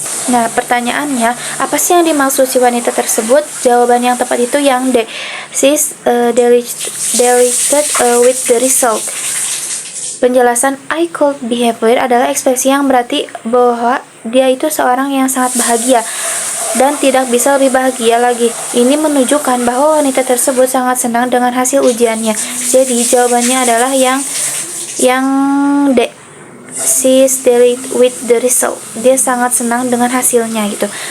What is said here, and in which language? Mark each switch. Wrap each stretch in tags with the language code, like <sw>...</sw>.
<id>Nah, pertanyaannya, apa sih yang dimaksud si wanita tersebut? Jawaban yang tepat itu yang D.</id> <en>She's delighted with the result.</en> <id>Penjelasan</id> <en>I could be happier</en> <id>adalah ekspresi yang berarti bahwa dia itu seorang yang sangat bahagia dan tidak bisa lebih bahagia lagi. Ini menunjukkan bahwa wanita tersebut sangat senang dengan hasil ujiannya. Jadi jawabannya adalah yang D.</id> <en>She's delighted with the result.</en> <id>Dia sangat senang dengan hasilnya gitu.</id>